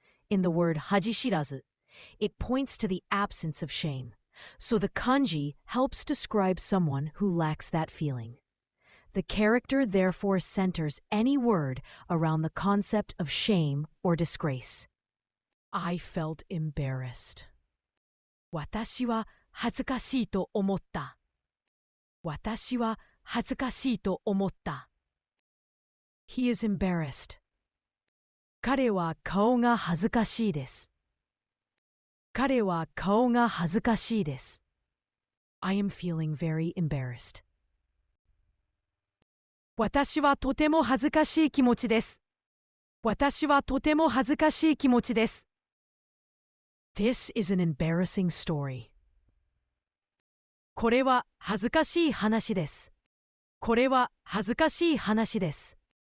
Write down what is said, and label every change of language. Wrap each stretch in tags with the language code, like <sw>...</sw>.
<en>In the word hajishirazu, it points to the absence of shame, so the kanji helps describe someone who lacks that feeling. The character therefore centers any word around the concept of shame or disgrace. I felt embarrassed.</en> <ja>私は恥ずかしいと思った。私は恥ずかしいと思った。</ja> <en>He is embarrassed.</en> <ja>彼は顔が恥ずかしいです。彼は顔が恥ずかしいです。</ja> <en>I am feeling very embarrassed.</en> <ja>私はとても恥ずかしい気持ちです。私はとても恥ずかしい気持ちです。</ja> <en>This is an embarrassing story.</en> <ja>これは恥ずかしい話です。これは恥ずかしい話です。</ja>